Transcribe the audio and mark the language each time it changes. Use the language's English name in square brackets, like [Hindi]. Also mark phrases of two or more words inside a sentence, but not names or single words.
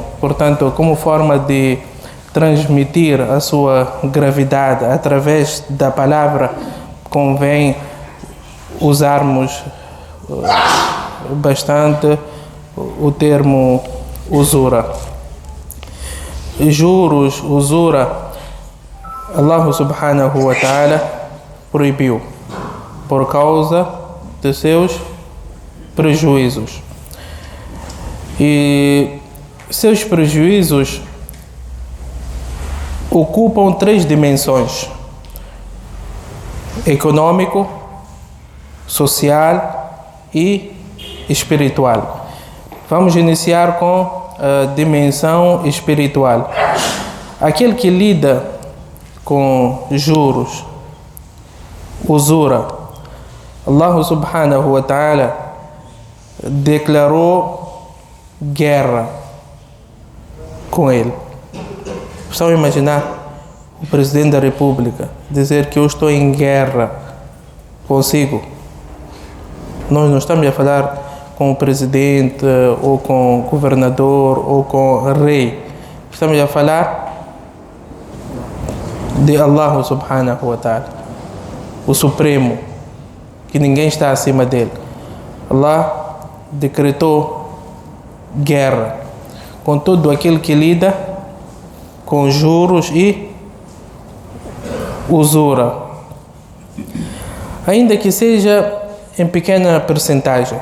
[Portuguese] Portanto, como forma de transmitir a sua gravidade através da palavra, convém usarmos bastante o termo usura. Juros, usura, [Arabic] الله سبحانه وتعالى [Portuguese] proibiu por causa de seus prejuízos. E seus prejuízos ocupam três dimensões: econômico, social e espiritual. Vamos iniciar com a dimensão espiritual. Aquele que lida com juros, usura, [Arabic] الله سبحانه وتعالى [Portuguese] declarou guerra com ele. Estão a imaginar o presidente da República dizer que eu estou em guerra consigo? Nós não estamos a falar com o presidente ou com o governador ou com o rei. Estamos a falar de [Arabic] الله سبحانه وتعالى, [Portuguese] o Supremo, que ninguém está acima dele. Allah decretou guerra com todo aquele que lida com juros e usura, ainda que seja em pequena percentagem.